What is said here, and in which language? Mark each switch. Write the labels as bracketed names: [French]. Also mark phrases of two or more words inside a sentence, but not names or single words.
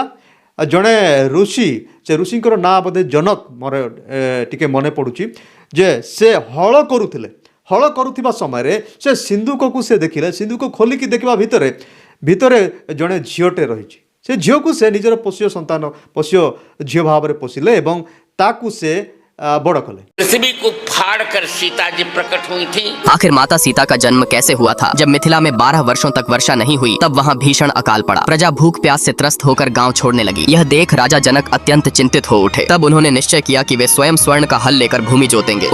[Odia] ଜଣେ ଋଷି, ସେ ଋଷିଙ୍କର ନାଁ ବୋଧେ ଜନକ, ମୋର ଟିକେ ମନେ ପଡ଼ୁଛି, ଯେ ସେ ହଳ କରୁଥିଲେ। ହଳ କରୁଥିବା ସମୟରେ ସେ ସିନ୍ଦୁକକୁ ସେ ଦେଖିଲେ। ସିନ୍ଦୁକ ଖୋଲିକି ଦେଖିବା ଭିତରେ ଜଣେ ଝିଅଟେ ରହିଛି। ସେ ଝିଅକୁ ସେ ନିଜର ପୋଷ୍ୟ ସନ୍ତାନ, ପୋଷ୍ୟ ଝିଅ ଭାବରେ ପୋଷିଲେ ଏବଂ ତାକୁ ସେ ବଡ଼ କଲେ। [Hindi] पृथ्वी को फाड़ कर सीता जी प्रकट हुई थी। आखिर माता सीता का जन्म कैसे हुआ था? जब मिथिला में 12 वर्षों तक वर्षा नहीं हुई, तब वहाँ भीषण अकाल पड़ा। प्रजा भूख प्यास से त्रस्त होकर गांव छोड़ने लगी। यह देख राजा जनक अत्यंत चिंतित हो उठे। तब उन्होंने निश्चय किया कि वे स्वयं स्वर्ण का हल लेकर भूमि जोतेंगे।